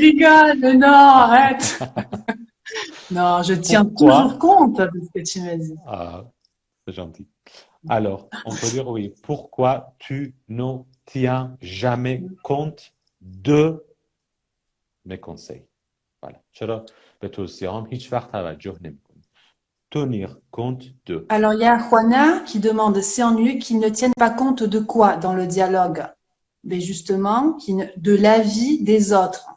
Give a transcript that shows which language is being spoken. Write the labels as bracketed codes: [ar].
[fr] rigoles. Non, arrête. Non, je tiens toujours compte de ce que tu me dis. Ah, c'est gentil. Alors, on peut dire oui. Pourquoi tu ne tiens jamais compte de mes conseils? Voilà. [fa] چرا به توصیه‌هام هیچ وقت توجه نمی‌کنی؟ [fr] Tenir compte de. Alors, il y a Juana qui demande, c'est ennuyeux qu'ils ne tiennent pas compte de quoi dans le dialogue? Mais justement, de l'avis des autres.